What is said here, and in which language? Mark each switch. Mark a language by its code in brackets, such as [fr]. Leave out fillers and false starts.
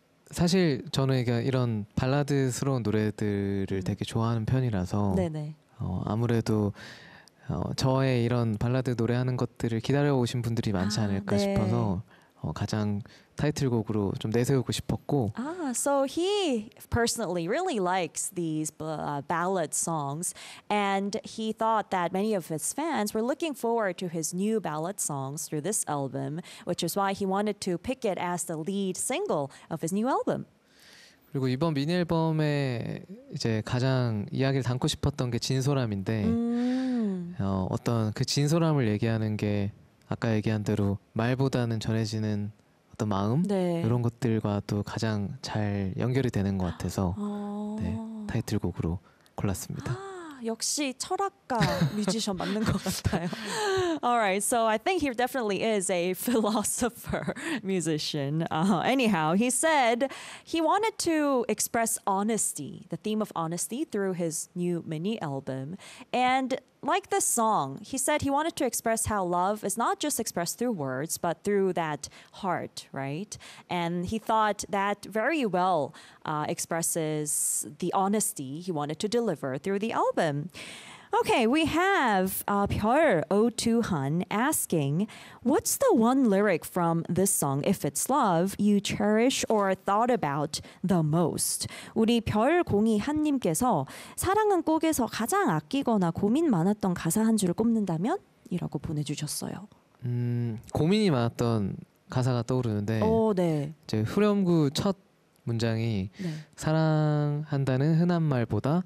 [ko] 사실 저는 이런 발라드스러운 노래들을 되게 좋아하는 편이라서 네네. 아무래도 저의 이런 발라드 노래하는 것들을 기다려오신 분들이 많지 않을까 네. 싶어서 가장 타이틀곡으로 좀 내세우고 싶었고. [en] So he personally really likes these ballad songs, and he thought that many of his fans were looking forward to his new ballad songs through this album, which is why he wanted to pick it as the lead single of his new album. [ko] 그리고 이번 미니 앨범에 이제 가장 이야기를 담고 싶었던 게 진솔함인데, 어떤 그 진솔함을 얘기하는 게 아까 얘기한 대로 말보다는 전해지는 어떤 마음 네. 이런 것들과도 가장 잘 연결이 되는 것 같아서 네, 타이틀곡으로 골랐습니다. 역시 철학가 뮤지션 맞는 것 같아요. [en] Alright, so I think he definitely is a philosopher musician. Anyhow, he said he wanted to express honesty, the theme of honesty, through his new mini album. And like this song, he said he wanted to express how love is not just expressed through words, but through that heart, right? And he thought that very well expresses the honesty he wanted to deliver through the album. Okay, we have Pyeol O2 Han asking, what's the one lyric from this song, If It's Love, you cherish or thought about the most? [ko] 우리 별공이 한님께서 사랑은 꼭에서 가장 아끼거나 고민 많았던 가사 한 줄을 꼽는다면? 이라고 보내주셨어요. 고민이 많았던 가사가 떠오르는데 네. 이제 후렴구 첫 문장이 네. 사랑한다는 흔한 말보다